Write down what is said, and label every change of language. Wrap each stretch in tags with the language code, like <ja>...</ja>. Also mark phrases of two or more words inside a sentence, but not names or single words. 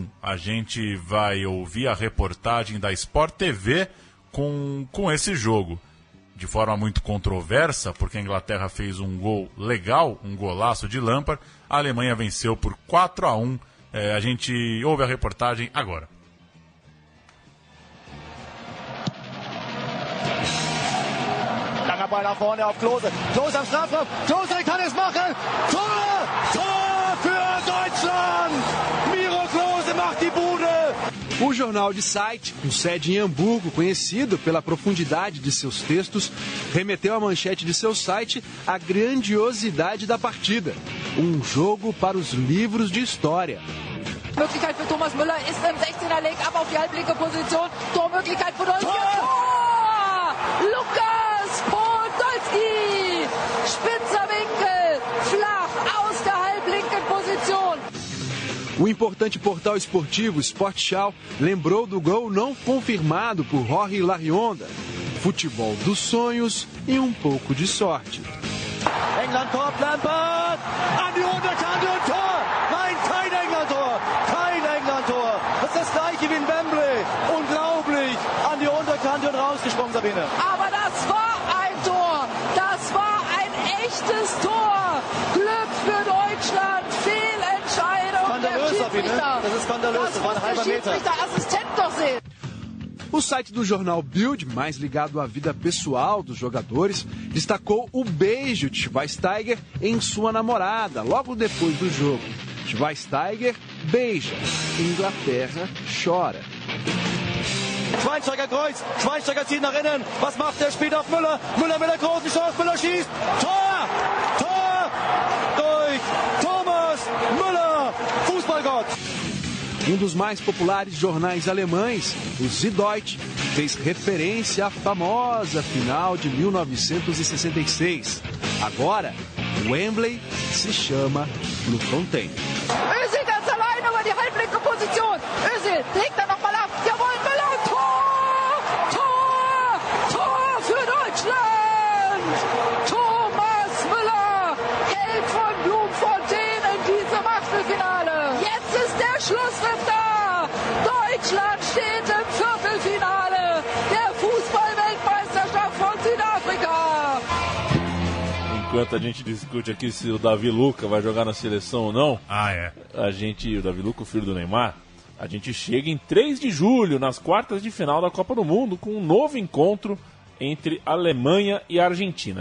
<pt>A gente vai ouvir a reportagem da Sport TV com esse jogo. De forma muito controversa, porque a Inglaterra fez um gol legal, um golaço de Lampard, a Alemanha venceu por 4-1. A gente ouve a reportagem agora.</pt> <de>Langer Ball nach vorne auf Klose. Klose am Strafraum. Klose kann es machen. Tor! Tor für Deutschland! Miro Klose macht die Bude!</de> <pt>O jornal de site, com sede em Hamburgo, conhecido pela profundidade de seus textos, remeteu à manchete de seu site a grandiosidade da partida. Um jogo para os livros de história.</pt> <de>Möglichkeit für Thomas Müller ist im 16er Leg ab auf die halblinke Position. Tormöglichkeit Podolski. Tor! Lukas Podolski! Spitzer Winkel, flach aus der halblinken Position.</de> <pt>O importante portal esportivo Sportschau lembrou do gol não confirmado por Jorge Larrionda. Futebol dos sonhos e um pouco de sorte.</pt> <de>England Tor, Lampard, an die Unterkante und Tor! Nein, kein England-Tor! Kein England-Tor! Das ist das gleiche wie in Wembley. Unglaublich! An die Unterkante und rausgesprungen, Sabine. Aber das war ein Tor! Das war ein echtes Tor! Glück für Deutschland! Fehlentscheidung der Schiedsrichter! Das ist skandalös, das war ein halber Meter. Schiedsrichterassistent doch sehen!</de> <pt>O site do jornal Bild, mais ligado à vida pessoal dos jogadores, destacou o beijo de Schweinsteiger em sua namorada, logo depois do jogo. Schweinsteiger beija, Inglaterra chora.</pt> <de>Schweinsteiger Kreuz, Schweinsteiger zieht nach innen. Was macht er? Spielt auf Müller. Müller mit der großen Chance, Müller schießt. Tor! Tor! Durch Thomas Müller, Fußballgott!</de> <pt>Um dos mais populares jornais alemães, o Süddeutsche, fez referência à famosa final de 1966. Agora, Wembley se chama Bloemfontein.</pt> <de>Özil ganz allein über die halblinke Position. Özil legt da nochmal ab. Jawohl, Müller, Tor! Tor! Tor für Deutschland! Thomas Müller hält von Bloemfontein in diesem Achtelfinale. Jetzt ist der Schlusspfiff da. Deutschland steht im Viertelfinale der Fußball-Weltmeisterschaft von Südafrika.</de> <pt>Enquanto a gente discute aqui se o Davi Luca vai jogar na seleção ou não, o Davi Luca, o filho do Neymar, a gente chega em 3 de julho, nas quartas de final da Copa do Mundo, com um novo encontro entre Alemanha e Argentina.</pt>